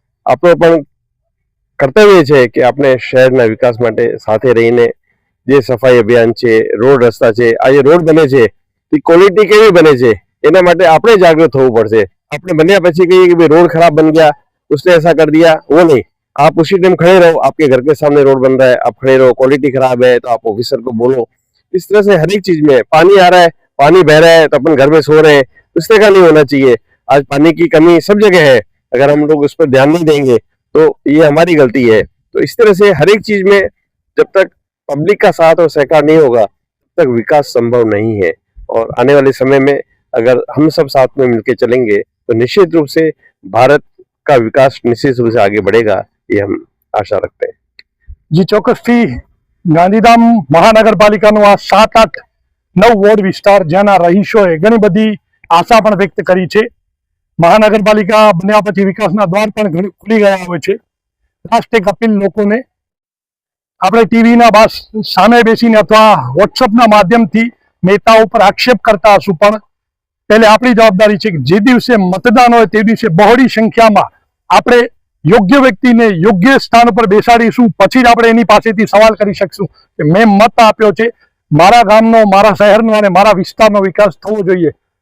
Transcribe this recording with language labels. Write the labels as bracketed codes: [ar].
[gu] આપણો પણ કર્તવ્ય છે કે આપણે શહેરના વિકાસ માટે સાથે રહીને જે સફાઈ અભિયાન છે, રોડ રસ્તા છે, આજે રોડ બને છે એ ક્વોલિટી કેવી બને છે એના માટે આપણે જાગૃત થવું પડશે. આપણે બન્યા પછી કહીએ કે ભાઈ રોડ ખરાબ બની ગયા [hi] उसने ऐसा कर दिया, वो नहीं। आप उसी टाइम खड़े रहो, आपके घर के सामने रोड बन रहा है, आप खड़े रहो, क्वालिटी खराब है तो आप ऑफिसर को बोलो। इस तरह से हर एक चीज में, पानी आ रहा है, पानी बह रहा है तो अपन घर में सो रहे हैं, उस तरह का नहीं होना चाहिए। आज पानी की कमी सब जगह है, अगर हम लोग उस पर ध्यान नहीं देंगे तो ये हमारी गलती है। तो इस तरह से हर एक चीज में जब तक पब्लिक का साथ और सहकार नहीं होगा तब तक विकास संभव नहीं है। और आने वाले समय में अगर हम सब साथ में मिलकर चलेंगे तो निश्चित रूप से भारत का विकास निश्चित रूप से आगे बढ़ेगा, ये हम आशा रखते हैं। [gu] जी ચોક્કસથી ગાંધીધામ મહાનગરપાલિકાનું આ 7, 8, 9 વોર્ડ વિસ્તાર જેના રહીશોએ ઘણી બધી આશા પણ વ્યક્ત કરી છે। મહાનગરપાલિકા બન્યા પછી વિકાસના દ્વાર પણ ખુલી ગયા હોય છે। લાસ્ટ એક અપીલ લોકોને, આપણે ટીવીના સામે બેસીને અથવા વોટ્સઅપના માધ્યમથી નેતાઓ પર આક્ષેપ કરતા હશું, પણ પહેલે આપણી જવાબદારી છે કે જે દિવસે મતદાન હોય તે દિવસે બહોળી સંખ્યામાં આપણે યોગ્ય વ્યક્તિને યોગ્ય સ્થાન પર બેસાડીશું, પછી જ આપણે એની પાસેથી સવાલ કરી શકશું કે મેં મત આપ્યો છે, મારા ગામનો, મારા શહેરનો અને મારા વિસ્તારનો વિકાસ થવો જોઈએ।